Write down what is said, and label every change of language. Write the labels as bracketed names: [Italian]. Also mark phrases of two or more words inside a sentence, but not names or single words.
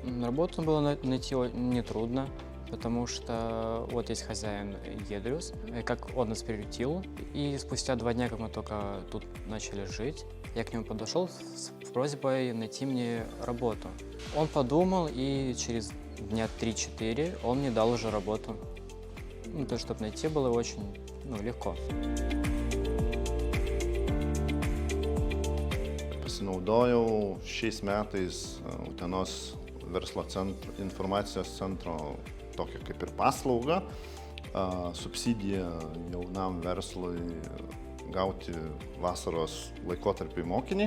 [Russian] Работу было найти нетрудно, потому что вот есть хозяин Едрюс, как он нас приютил. И спустя 2 дня, как мы только тут начали жить, я к нему подошел с просьбой найти мне работу. Он подумал, и через дня 3-4 он мне дал уже работу. То, чтобы найти было очень легко. [Lithuanian] Pasinaudojau šiais metais Utenos verslo informacijos centro tokią kaip ir paslaugą, subsidiją jaunam verslui gauti vasaros laikotarpį mokinį.